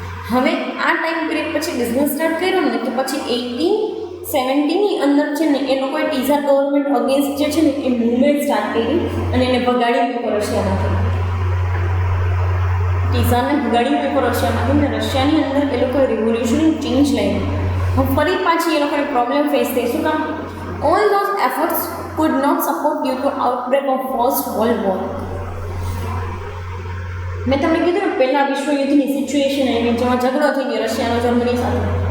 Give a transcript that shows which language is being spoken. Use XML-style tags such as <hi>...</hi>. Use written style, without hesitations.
<gu>હવે આ time period પછી બિઝનેસ સ્ટાર્ટ કર્યો ને તો પછી 1870ની અંદર છે ને એ લોકોએ ટીઝાર ગવર્મેન્ટ અગેન્સ્ટ જે છે ને એ મૂવમેન્ટ સ્ટાર્ટ કરી અને એને ભગાડી મૂક્યો રશિયામાંથી. ટીઝારને ભગાડી મૂક્યો રશિયામાંથી ને રશિયાની અંદર એ લોકોએ રિવોલ્યુશનરી ચેન્જ લઈ. હવે ફરી પાછી એ લોકોને પ્રોબ્લેમ ફેસ થઈ. શું કામ?</gu> <en>All those efforts could not support due to outbreak of First World War.</en> <gu>મેં તમને કીધું ને પહેલાં વિશ્વયુદ્ધની સિચ્યુએશન આવી જેમાં ઝઘડો થઈ ગયો રશિયાનો જર્મની સાથે.</gu>